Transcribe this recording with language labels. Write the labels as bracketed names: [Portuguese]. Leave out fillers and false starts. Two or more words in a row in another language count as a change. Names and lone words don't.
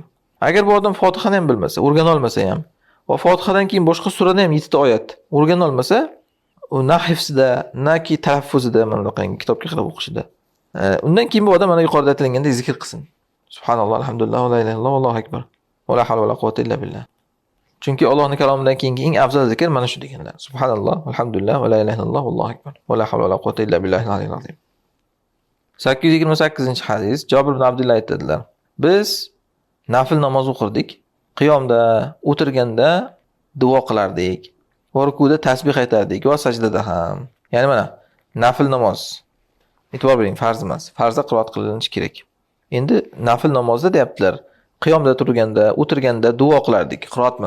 [Uzbek] Agar bu odam Fotihani ham bilmasa, o'rgana olmasa ham va Fotihadan keyin boshqa surada ham 7 ta oyat o'rgana olmasa, u na hifzida, naki talaffuzida, mana bunaqangi kitobga qarab o'qishida. Undan keyin bu odam mana yuqorida aytilgandek zikr qilsin. [Arabic] سبحان الله، الحمد لله، ولا إله إلا الله، والله أكبر. ولا حول ولا قوة إلا بالله. [Uzbek] Chunki Allohning kalomidan keyingi eng afzal zikr mana shu deganlar. [Arabic] سبحان الله، الحمد لله، ولا إله إلا الله، والله أكبر. ولا حول ولا قوة إلا بالله العلي العظيم. [Uzbek] 828-hadis Jabir ibn Abdullah aytadilar. Biz nafil namoz o'qirdik. Qiyomda, o'tirganda duo qilardik. Va rukuda tasbih aytardik va sajdada ham. Ya'ni mana nafil namoz. E'tibor bering, farz emas. Farzda qiroat qilinishi kerak. Endi nafil namozda deyaptilar. Qiyomda turganda, o'tirganda duo qilardik, qiroat emas.